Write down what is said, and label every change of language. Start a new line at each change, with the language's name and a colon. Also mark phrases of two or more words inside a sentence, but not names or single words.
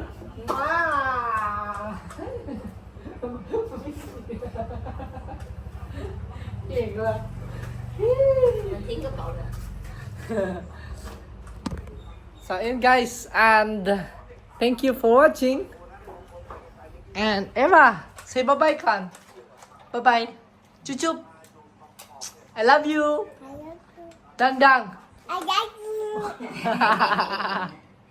Thai: Wow. เก่งเลย ทิ้งกระเป๋าเลย
Filipino: So ayun, guys,
English: and thank you for watching. And Eva, say bye-bye, Kan. Bye-bye. Chuchup. I love you. Dang dang. I like you.